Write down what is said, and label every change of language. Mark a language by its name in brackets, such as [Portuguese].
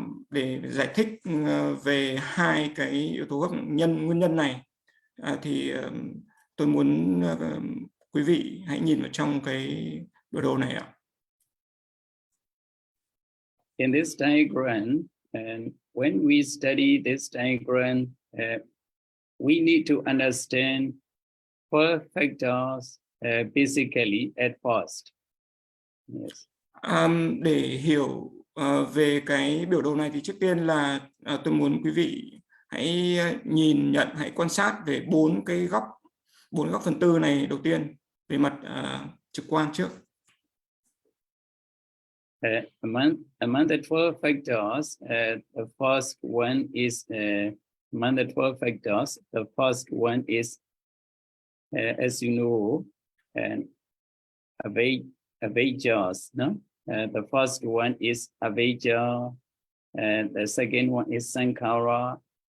[Vietnamese] Để giải thích về hai cái yếu tố gốc nguyên nhân này thì tôi muốn quý vị hãy nhìn vào trong cái biểu đồ này ạ. [English] In this diagram, and when we study this diagram, we need to understand four factors basically at first. Yes. [Vietnamese] Để hiểu về cái biểu đồ này thì trước tiên là tôi muốn quý vị hãy nhìn nhận, hãy quan sát về bốn góc phần tư này đầu tiên về mặt trực quan trước. [English] Among the 12 factors, the first one is among the 12 factors. The first one is, as you know, avijjas. No, the first one is avijja, and the second one is sankhara.